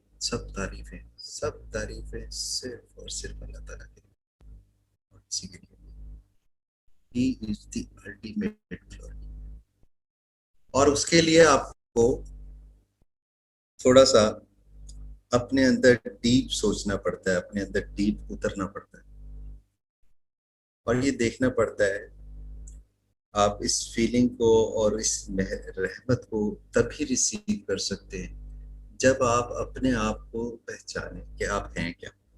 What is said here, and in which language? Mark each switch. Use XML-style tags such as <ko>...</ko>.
<ur>سب تعریفیں صرف اور صرف اللہ تعالیٰ کے اور کسی کے لیے.</ur> <en>He is the ultimate glory.</en> <ur>اور اس کے لیے آپ کو تھوڑا سا اپنے اندر ڈیپ سوچنا پڑتا ہے، اپنے اندر ڈیپ اترنا پڑتا ہے اور یہ دیکھنا پڑتا ہے آپ اس فیلنگ کو اور اس رحمت کو تبھی ریسیو کر سکتے ہیں جب آپ اپنے آپ کو پہچانیں کہ آپ ہیں کیا.</ur>